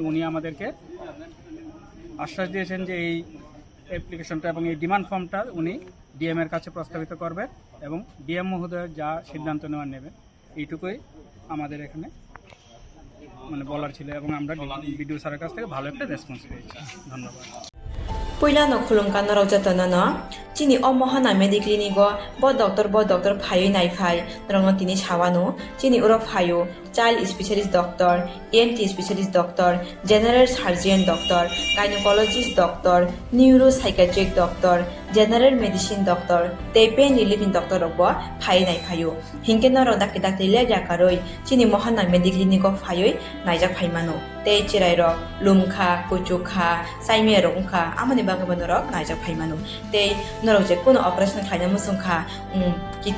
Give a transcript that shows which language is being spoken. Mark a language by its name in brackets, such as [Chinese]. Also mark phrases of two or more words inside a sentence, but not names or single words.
[Bangla] উনি আমাদেরকে আশ্বাস দিয়েছেন যে এই অ্যাপ্লিকেশনটা এবং এই [English] demand form [Bangla] উনি ডিএম এর কাছে প্রস্তাবিত করবেন এবং ডিএম মহোদয় যা সিদ্ধান্ত নেবেন। এইটুকুই আমাদের এখানে বলার ছিল এবং আমরা বিডিও স্যারের কাছ থেকে ভালো একটা রেসপন্স পেয়েছি। ধন্যবাদ। [Kok Borok] Puilano khulungkan rau jatana chini omohana mediclinigo bo doctor phayo nai phai rongno tini sawano chini uro phayo [English] child specialist doctor, ENT specialist doctor, general surgeon doctor, gynecologist doctor, neuropsychiatric doctor, general medicine doctor, [Kok Borok] te [English] pain relieving doctor [Kok Borok] robo phai nai phayo hinke noro dakki le jakaroi chini mohana mediclinigo phayo naijak phaimano te chirai rok lumkha kuchukha saime rongkha amani bangabano rok naijak phaimano te norok je kono operation khaina musungkha kidney